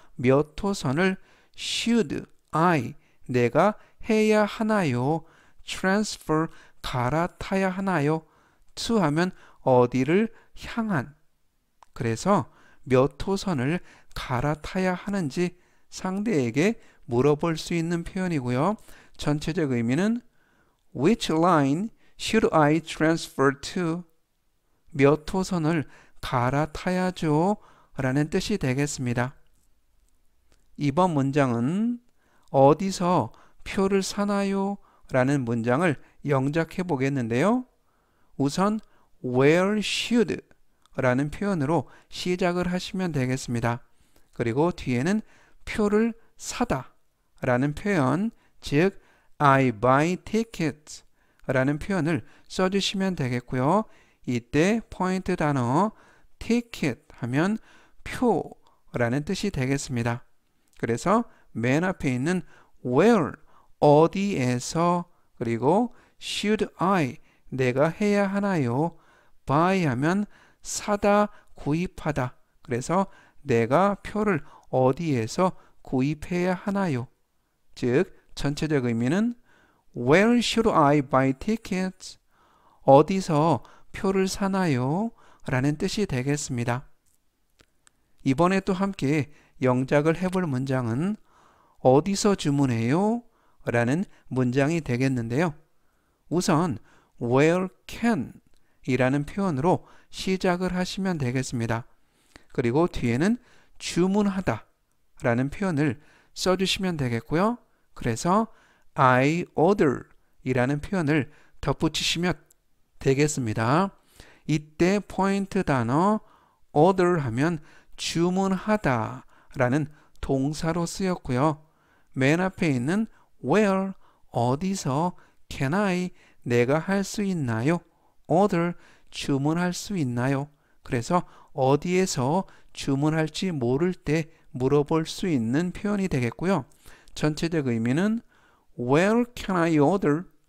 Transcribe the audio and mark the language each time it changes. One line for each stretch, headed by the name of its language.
Korean: 몇 호선을
English: should I,
Korean: 내가 해야 하나요? transfer, 갈아타야 하나요? to 하면 어디를 향한. 그래서 몇 호선을 갈아타야 하는지 상대에게 물어볼 수 있는 표현이고요. 전체적 의미는
English: which line should I transfer to?
Korean: 몇 호선을 갈아타야죠 라는 뜻이 되겠습니다. 이번 문장은 어디서 표를 사나요? 라는 문장을 영작해 보겠는데요. 우선
English: where should
Korean: 라는 표현으로 시작을 하시면 되겠습니다. 그리고 뒤에는 표를 사다 라는 표현, 즉
English: I buy tickets
Korean: 라는 표현을 써주시면 되겠고요. 이때 포인트 단어 ticket 하면 표라는 뜻이 되겠습니다. 그래서 맨 앞에 있는 where, 어디에서, 그리고
English: should I,
Korean: 내가 해야 하나요? buy 하면 사다, 구입하다. 그래서 내가 표를 어디에서 구입해야 하나요? 즉 전체적 의미는
English: Where should I buy tickets?
Korean: 어디서 표를 사나요? 라는 뜻이 되겠습니다. 이번에 또 함께 영작을 해볼 문장은 어디서 주문해요? 라는 문장이 되겠는데요. 우선
English: Where can
Korean: 이라는 표현으로 시작을 하시면 되겠습니다. 그리고 뒤에는 주문하다 라는 표현을 써주시면 되겠고요. 그래서
English: I order
Korean: 이라는 표현을 덧붙이시면 되겠습니다. 이때 포인트 단어 order 하면 주문하다 라는 동사로 쓰였고요. 맨 앞에 있는 where, 어디서,
English: can I,
Korean: 내가 할 수 있나요? order, 주문할 수 있나요? 그래서 어디에서 주문할지 모를 때 물어볼 수 있는 표현이 되겠고요. 전체적 의미는
English: Where can I order?